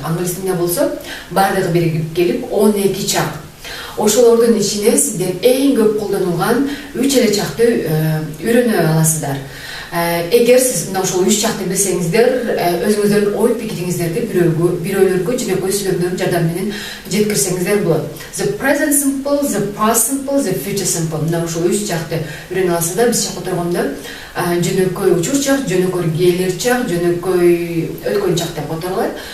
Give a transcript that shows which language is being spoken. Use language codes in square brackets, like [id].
[ky] Англис тилинде болсо баардыгы биригип келип 12 чак. Ошолордун ичинен сиздер эң көп колдонулган 3 эле чакты үйрөнө аласыздар. Эгер сиз мына ошол 3 чакты билсеңиздер, өзүңүздөрдүн ой пикириңиздерди бирөөлөргө жөнөкөй сүйлөмдөрдүн жардамы менен жеткирсеңиздер болот. [en] The present simple, the past simple, the future simple. [ky] Мына ошол 3 чакты үйрөнө аласыздар. Биз чак отургондо жөнөкөй учур чак, жөнөкөй келер чак, жөнөкөй өткөн чак деп отурулат.